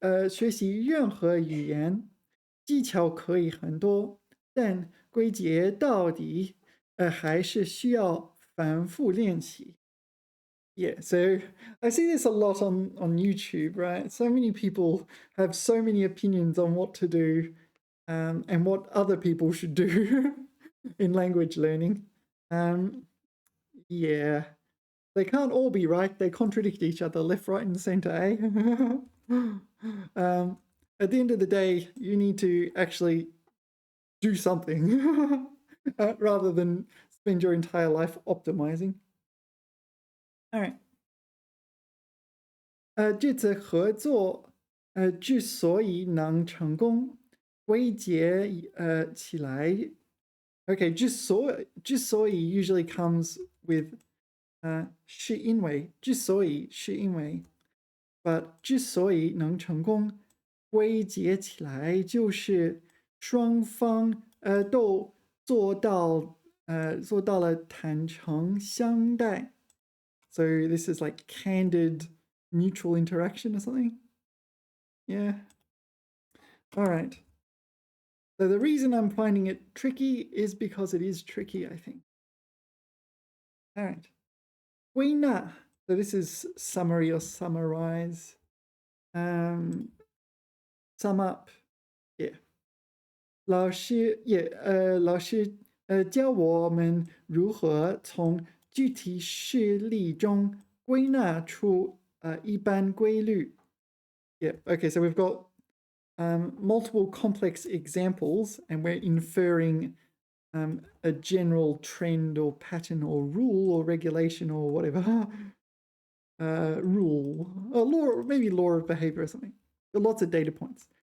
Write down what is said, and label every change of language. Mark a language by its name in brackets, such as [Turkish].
[Chinese] 学习任何语言技巧可以很多，但归结到底，还是需要反复练习。 [English] Yeah, so I see this a lot on YouTube, right? So many people have so many opinions on what to do and what other people should do in language learning. Yeah, they can't all be right. They contradict each other left, right, and center, eh? At the end of the day, you need to actually do something rather than spend your entire life optimizing. All right. [Chinese] 这次合作之所以能成功，归结起来 [English] Okay, [Chinese] 之所以 [English] usually comes with [Chinese] 是因为之所以是因为 [English] but [Chinese] 之所以能成功，归结起来就是双方都做到了坦诚相待。 [English] So this is like candid mutual interaction or something. Yeah. All right. So the reason I'm finding it tricky is because it is tricky, I think. All right. 归纳. So this is summary or summarize. Sum up. Yeah. [Chinese] 老师教我们如何从具体事例中归纳出一般规律. [English] Yeah. Okay. So we've got multiple complex examples, and we're inferring a general trend or pattern or rule or regulation or whatever. Rule, or law, maybe law of behavior or something. There are lots of data points.